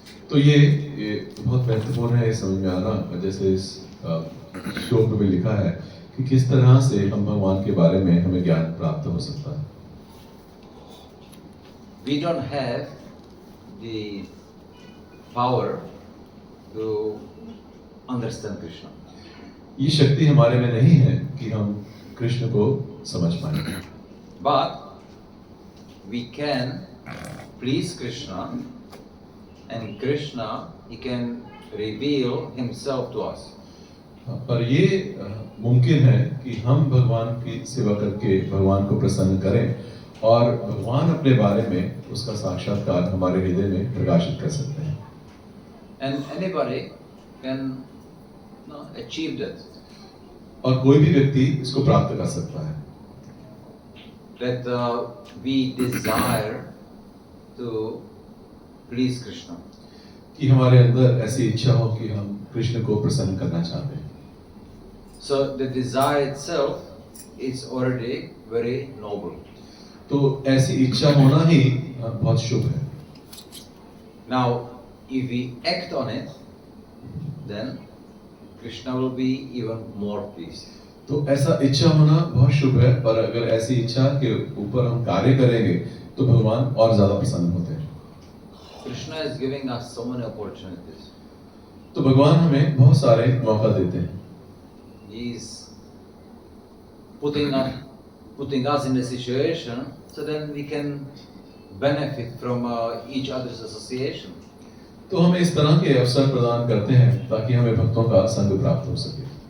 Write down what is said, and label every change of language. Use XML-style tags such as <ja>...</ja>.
<hi>तो ये बहुत महत्वपूर्ण है समझ में आना, जैसे इस श्लोक में लिखा है कि किस तरह से हम भगवान के बारे में हमें ज्ञान प्राप्त हो सकता है।</hi> <en>We don't have the power to understand Krishna.</en> <hi>ये शक्ति हमारे में नहीं है कि हम कृष्ण को समझ पाए,</hi> <en>But we can please Krishna, and Krishna, he can reveal himself to us.</en> <hi>पर ये मुमकिन है कि हम भगवान की सेवा करके भगवान को प्रसन्न करें और भगवान अपने बारे में उसका साक्षात्कार हमारे हृदय में प्रकाशित कर सकते हैं।</hi> <en>And anybody can achieve that.</en> <hi>और कोई भी व्यक्ति इसको प्राप्त कर सकता है।</hi> <en>That we desire to please Krishna.</en> <hi>कि हमारे अंदर ऐसी इच्छा हो कि हम कृष्ण को प्रसन्न करना चाहते हैं।</hi> <en>So the desire itself is already very noble.</en> <hi>तो ऐसी इच्छा होना ही बहुत शुभ है।</hi> <en>Now, if we act on it, then Krishna will be even more pleased.</en> <hi>तो ऐसा इच्छा होना बहुत शुभ है, पर अगर ऐसी इच्छा के ऊपर हम कार्य करेंगे तो भगवान और ज्यादा प्रसन्न होते हैं।</hi> <en>Krishna is giving us so many opportunities.</en> <hi>तो भगवान हमें बहुत सारे मौका देते हैं।</hi> <en>He is putting us in a situation so then we can benefit from each other's association.</en> <hi>तो हमें इस तरह के अवसर प्रदान करते हैं ताकि हमें भक्तों का संग प्राप्त हो सके।</hi>